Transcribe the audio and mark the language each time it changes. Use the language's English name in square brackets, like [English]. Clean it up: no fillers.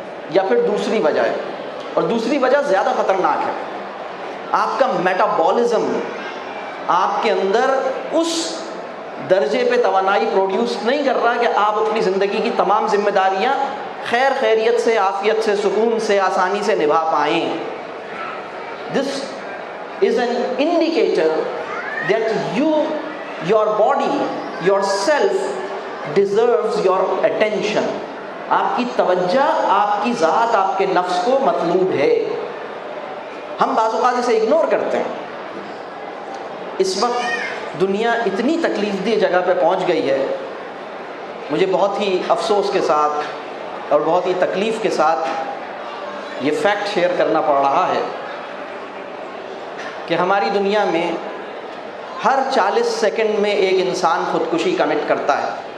[Urdu] یا پھر دوسری وجہ ہے، اور دوسری وجہ زیادہ خطرناک ہے. آپ کا میٹابولزم آپ کے اندر اس درجے پہ توانائی پروڈیوس نہیں کر رہا کہ آپ اپنی زندگی کی تمام ذمہ داریاں خیر خیریت سے، عافیت سے، سکون سے، آسانی سے نبھا پائیں. [English] This is an indicator that your body, yourself deserves your attention. [Urdu] آپ کی توجہ، آپ کی ذات، آپ کے نفس کو مطلوب ہے. ہم بعض اوقات اسے اگنور کرتے ہیں. اس وقت دنیا اتنی تکلیف دہ جگہ پہ پہنچ گئی ہے، مجھے بہت ہی افسوس کے ساتھ اور بہت ہی تکلیف کے ساتھ یہ فیکٹ شیئر کرنا پڑ رہا ہے کہ ہماری دنیا میں ہر 40 سیکنڈ میں ایک انسان خودکشی کمٹ کرتا ہے.